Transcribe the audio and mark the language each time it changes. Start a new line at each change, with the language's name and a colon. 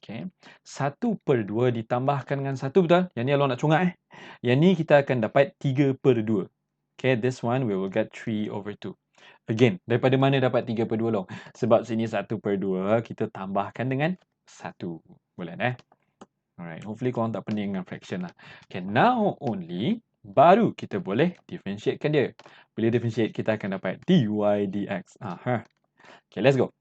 Malay: Okay, 1/2 ditambahkan dengan 1, betul? Yang ni Along nak congak Yang ni kita akan dapat 3/2.
English: Okay, this one we will get 3/2.
Malay: Again, daripada mana dapat 3/2 Long? Sebab sini 1/2, kita tambahkan dengan 1. Boleh Alright, hopefully korang tak pening dengan fraction lah.
English: Okay, now only
Malay: baru kita boleh differentiatekan dia. Bila differentiate, kita akan dapat dy dx.
English: Okay, let's go.